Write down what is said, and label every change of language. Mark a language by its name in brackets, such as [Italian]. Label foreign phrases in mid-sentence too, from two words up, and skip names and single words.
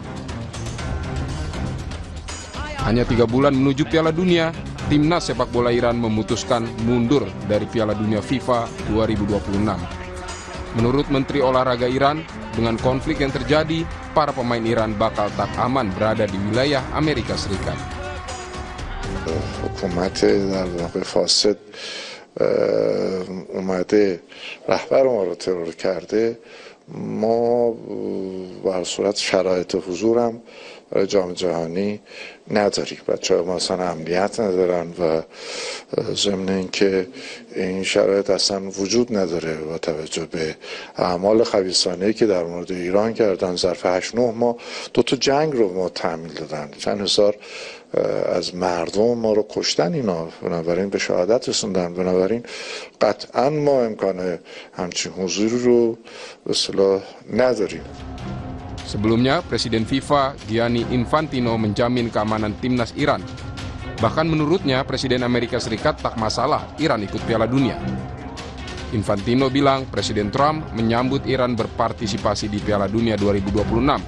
[Indonesian] Hanya 3 bulan menuju Piala Dunia, timnas sepak bola Iran memutuskan mundur dari Piala Dunia FIFA 2026. Menurut Menteri Olahraga Iran, dengan konflik yang terjadi, para pemain Iran bakal tak aman berada di wilayah Amerika Serikat. [Persian] حکومت در واقع فاسد اومده رهبر ما رو ترور کرده. ما به هر صورت شرایط حضورم برای جام جهانی نداریم. بچه‌ها ما اصلا امنیت ندارن و ضمن اینکه این شرایط اصلا وجود نداره با توجه به اعمال خبیثانه‌ای که در مورد ایران کردن. ظرف 8-9 ماه 2 تا جنگ رو ما تحمیل دادن، چند هزار از مردم ما رو کشتن اینا، بنابراین به شهادت رسوندن. بنابراین قطعا ما امکان همچین حضوری رو به اصطلاح نداریم. [Indonesian] Sebelumnya, Presiden FIFA Gianni Infantino menjamin keamanan timnas Iran. Bahkan menurutnya, Presiden Amerika Serikat tak masalah Iran ikut Piala Dunia. Infantino bilang Presiden Trump menyambut Iran berpartisipasi di Piala Dunia 2026.